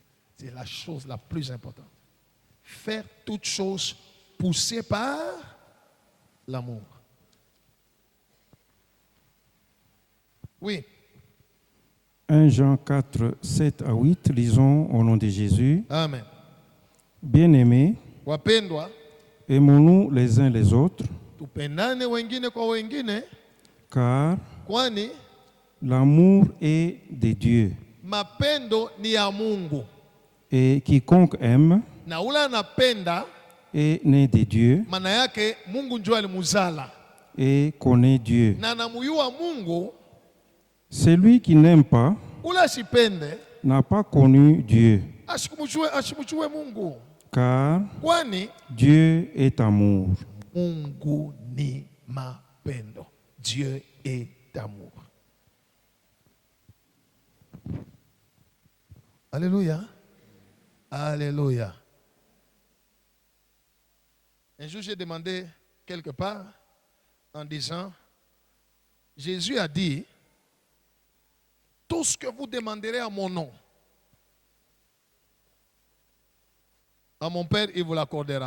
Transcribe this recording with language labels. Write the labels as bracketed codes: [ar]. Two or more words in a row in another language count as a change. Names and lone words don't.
[fr] C'est la chose la plus importante. Faire toutes choses poussées par l'amour. Oui. 1 Jean 4, 7 à 8, lisons au nom de Jésus. Amen. Bien-aimés, [sw] wapendwa, [fr] aimons-nous les uns les autres, [sw] tupendane wengine kwa wengine, [fr] car [sw] kwani [fr] l'amour est de Dieu. [sw] Mapendo ni ya Mungu. [fr] Et quiconque aime [sw] Na ula anapenda [fr] est né de Dieu [sw] maana yake Mungu njoo alimuzala. [fr] Et connaît Dieu. [sw] Na namuyua Mungu. [fr] Celui qui n'aime pas [sw] ula shipende [fr] n'a pas connu Dieu. [sw] Ashimujue Mungu. [fr] Car [sw] kwani [fr] Dieu est amour. [sw] Mungu ni mapendo. [fr] Dieu est amour. Alléluia. Alléluia. Un jour, j'ai demandé quelque part en disant, Jésus a dit, tout ce que vous demanderez à mon nom, à mon Père, il vous l'accordera.